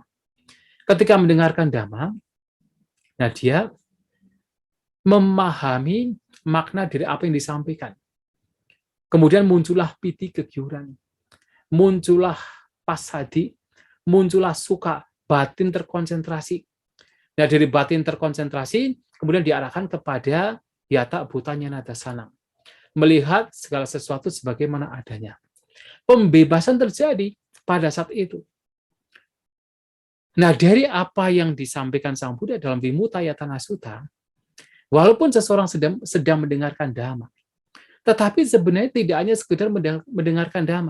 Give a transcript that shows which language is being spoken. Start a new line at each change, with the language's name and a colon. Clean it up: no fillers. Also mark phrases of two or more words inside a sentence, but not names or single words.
Indonesian: Ketika mendengarkan Dhamma, nah dia memahami makna dari apa yang disampaikan. Kemudian muncullah piti kegiuran, muncullah pasadi, muncullah suka, batin terkonsentrasi. Nah, dari batin terkonsentrasi, kemudian diarahkan kepada
Pali: yata bhutanya nadasanam.
Indonesian: Melihat segala sesuatu sebagaimana adanya. Pembebasan terjadi pada saat itu. Nah, dari apa yang disampaikan Sang Buddha dalam Vimuta Yatana Sutta, walaupun seseorang sedang mendengarkan Dhamma, tetapi sebenarnya tidak hanya sekedar mendengarkan Dhamma.